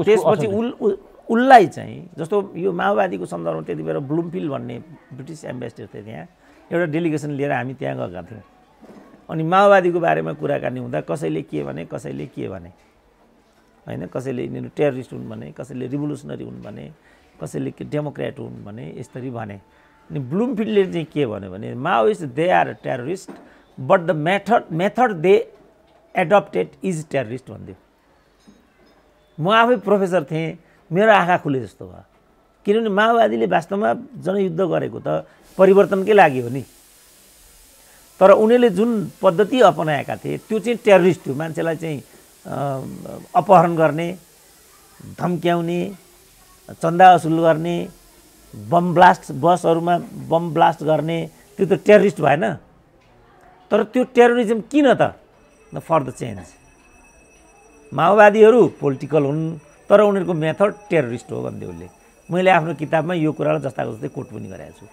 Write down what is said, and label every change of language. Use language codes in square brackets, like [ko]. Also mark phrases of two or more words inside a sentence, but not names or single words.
[ne] त्यसपछि उसलाई चाहिँ जस्तो यो माओवादीको सन्दर्भमा त्यति बेला ब्लुमफिल्ड भन्ने ब्रिटिस एम्बेसडर थियो त्यहाँ एउटा डेलिगेसन लिएर हामी त्यहाँ गएका थियौँ अनि माओवादीको बारेमा कुराकानी हुँदा कसैले के भने होइन कसैले यिनीहरू टेररिस्ट हुन् भने कसैले रिभोल्युसनरी हुन् भने कसैले डेमोक्रेट हुन् भने यसरी भने अनि ब्लुमफिल्डले चाहिँ के भन्यो भने [en] Maoist they are terrorist but the method they adopted is terrorist [ne] भन्थ्यो। म आफै प्रोफेसर थिएँ मेरो आँखा खुले जस्तो भयो किनभने माओवादीले वास्तवमा जनयुद्ध गरेको त परिवर्तनकै लागि हो नि तर उनीहरूले जुन पद्धति अपनाएका थिए त्यो चाहिँ टेररिस्ट थियो मान्छेलाई चाहिँ अपहरण गर्ने धम्क्याउने चन्दा असुल गर्ने बम ब्लास्ट बसहरूमा बम ब्लास्ट गर्ने त्यो त टेररिस्ट भएन तर त्यो टेररिज्म किन त [en] for the change [ne] माओवादीहरू पोलिटिकल हुन् तर उनीहरूको मेथड टेररिस्ट हो भन्दै उसले मैले आफ्नो किताबमा यो कुरालाई जस्ताको जस्तै कोट पनि गरेको छु।